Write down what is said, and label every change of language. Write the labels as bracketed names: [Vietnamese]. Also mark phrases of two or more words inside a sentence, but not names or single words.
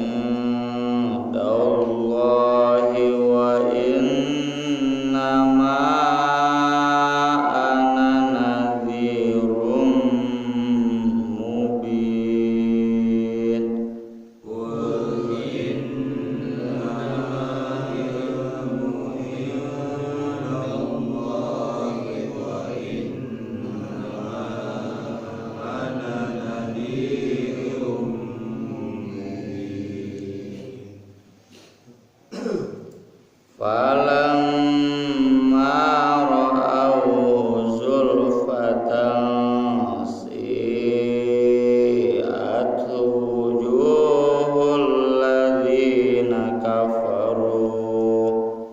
[Arabic] عند الله وإنما أنا نذير مبين. قل إنما العلم عند الله فلما رأوه زلفة سيئت وجوه الذين كفروا.